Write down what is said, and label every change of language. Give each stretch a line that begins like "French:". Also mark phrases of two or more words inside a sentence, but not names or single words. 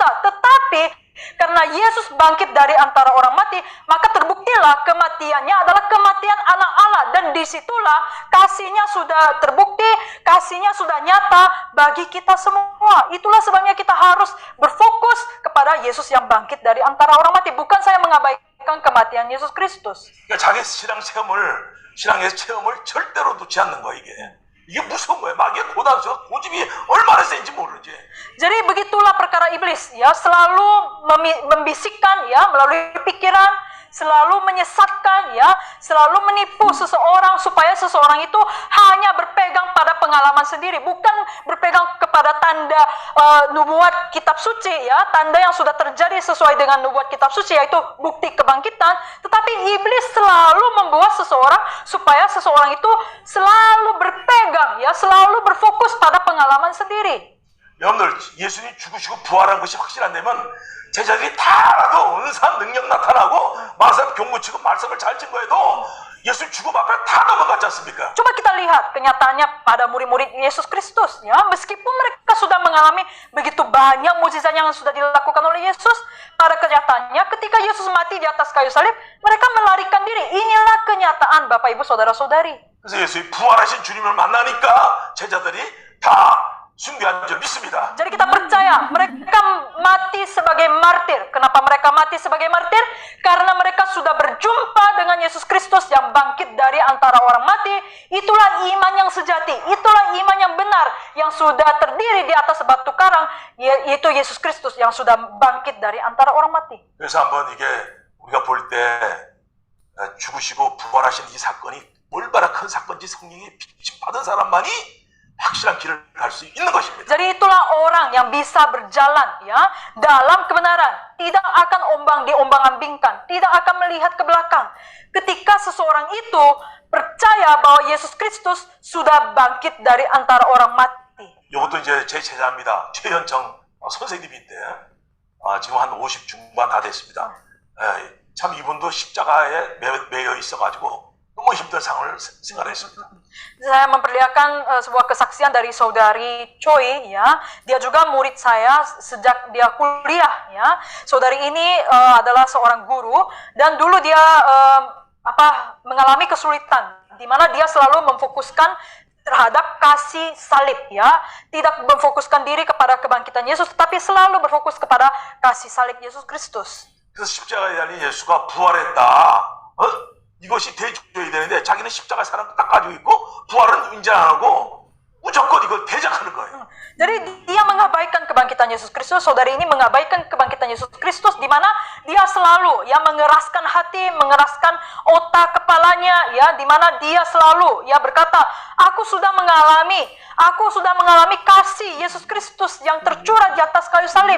Indonesian: Tetapi karena Yesus bangkit dari antara orang mati, maka terbuktilah kematiannya adalah kematian anak Allah. Dan disitulah kasih-Nya sudah terbukti, kasih-Nya sudah nyata bagi kita semua. Itulah sebabnya kita harus berfokus kepada Yesus yang bangkit dari antara orang mati. Bukan saya mengabaikan kematian Yesus Kristus.
Korean: 그러니까 자기 신앙의 체험을 절대로 놓지 않는 거 이게 무서운 거예요. 마귀의 고단수가 고집이 얼마나 센지 모르지.
Indonesian: Jadi begitulah perkara iblis ya, selalu membisikkan ya melalui pikiran, selalu menyesatkan ya, selalu menipu seseorang supaya seseorang itu hanya berpegang pada pengalaman sendiri, bukan berpegang kepada tanda nubuat kitab suci ya, tanda yang sudah terjadi sesuai dengan nubuat kitab suci, yaitu bukti kebangkitan. Tetapi iblis selalu membuat seseorang supaya seseorang itu selalu berpegang ya, selalu berfokus pada pengalaman sendiri.
Korean: 여러분들 예수님이 죽으시고 부활한 것이 확실 안 되면 제자들이 다 알아도 은사 능력 나타나고 마사람 경무치고 말씀을 잘 증거해도 예수 죽음 앞에 다 넘어갔지 않습니까?
Indonesian: Coba kita lihat kenyataannya pada murid-murid Yesus Kristus ya, meskipun mereka sudah mengalami begitu banyak mukjizat yang sudah dilakukan oleh Yesus, pada kenyataannya ketika Yesus mati di atas kayu salib, mereka melarikan diri. Inilah kenyataan Bapak Ibu Saudara-saudari.
Korean: 그래서 예수님이 부활하신 주님을 만나니까 제자들이 다 숭배한 줄 믿습니다.
Indonesian: Jadi kita percaya mereka mati sebagai martir. Kenapa mereka mati sebagai martir? Karena mereka sudah berjumpa dengan Yesus Kristus yang bangkit dari antara orang mati. Itulah iman yang sejati, itulah iman yang benar, yang sudah terdiri di atas batu karang, yaitu Yesus Kristus yang sudah bangkit dari antara orang mati.
Korean: 그래서 한번 이게 우리가 볼 때 죽으시고 부활하신 이 사건이 얼마나 큰 사건인지 성령의 빛이 받은 사람만이 확실한 길을 갈 수 있는 것입니다.
Indonesian: Jadi itulah orang yang bisa berjalan ya dalam kebenaran, tidak akan diombang-ambingkan, tidak akan melihat ke belakang. Ketika seseorang itu percaya bahwa Yesus Kristus sudah bangkit dari antara orang mati.
Korean: 이것도 이제 제 제자입니다. 최현정 선생님인데 지금 한 50 중반 다 됐습니다. 참 이분도 십자가에 매여 있어가지고 너무 힘든 상황을 생활했습니다.
Indonesian: Saya memperlihatkan sebuah kesaksian dari saudari Choi ya. Dia juga murid saya sejak dia kuliah ya. Saudari ini adalah seorang guru dan dulu dia mengalami kesulitan di mana dia selalu memfokuskan terhadap kasih salib ya. Tidak memfokuskan diri kepada kebangkitan Yesus tetapi selalu berfokus kepada kasih salib Yesus Kristus.
Korean: 그래서 십자가에 달린 예수가 부활했다. 이것이 대조해야 되는데 자기는 십자가 사랑 딱 가지고 있고 부활은 인정 안 하고 무조건 이걸 대적하는 거예요.
Indonesian: Jadi dia mengabaikan kebangkitan Yesus Kristus, saudari ini mengabaikan kebangkitan Yesus Kristus di mana dia selalu ya mengeraskan hati, mengeraskan otak kepalanya ya, di mana dia selalu ya berkata, aku sudah mengalami kasih Yesus Kristus yang tercurah di atas kayu salib.